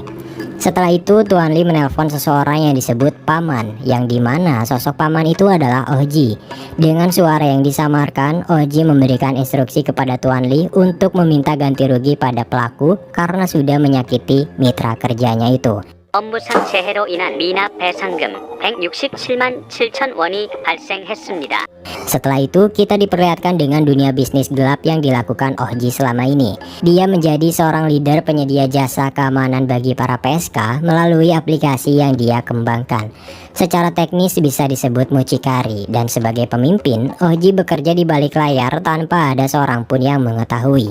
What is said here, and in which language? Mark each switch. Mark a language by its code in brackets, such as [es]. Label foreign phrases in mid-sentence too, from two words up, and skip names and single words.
[id] Setelah itu, Tuan Lee menelpon seseorang yang disebut Paman, yang dimana sosok Paman itu adalah Ohji. Dengan suara yang disamarkan, Ohji memberikan instruksi kepada Tuan Lee untuk meminta ganti rugi pada pelaku karena sudah menyakiti mitra kerjanya itu. [ko] 업무상 재해로 인한 미납 배상금 167만 7천 원이 발생했습니다. [id] Setelah itu, kita diperlihatkan dengan dunia bisnis gelap yang dilakukan Ohji selama ini. Dia menjadi seorang leader penyedia jasa keamanan bagi para PSK melalui aplikasi yang dia kembangkan. Secara teknis bisa disebut mucikari, dan sebagai pemimpin, Ohji bekerja di balik layar tanpa ada seorang pun yang mengetahui.